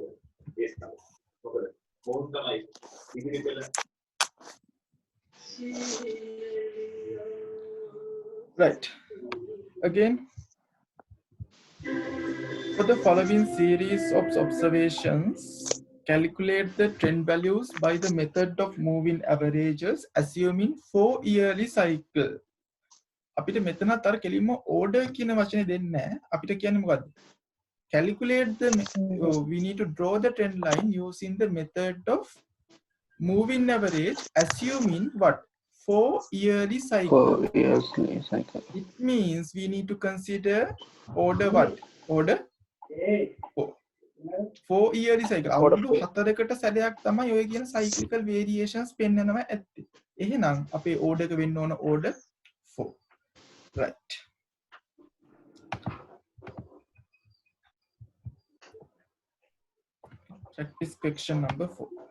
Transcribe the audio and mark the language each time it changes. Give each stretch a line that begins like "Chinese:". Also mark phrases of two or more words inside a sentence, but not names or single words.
English: Right. Again, for the following series of observations, calculate the trend values by the method of moving averages assuming 4 yearly cycle.
Sinhala: අපිට මෙතනත් අර කෙලින්ම order කියන වචනේ දෙන්නේ නැහැ. අපිට කියන්නේ මොකද්ද?
English: Calculate the we need to draw the trend line using the method of moving average assuming what? 4 yearly cycle. 4 years cycle. It means we need to consider order what? Order 4. 4 yearly cycle.
Sinhala: අවුරුදු 4කට සැරයක් තමයි ඔය කියන cyclical variations පෙන්වනවා ඇත්තේ. එහෙනම් අපේ order එක වෙන්න ඕන order 4.
English: Right. Practice question number 4.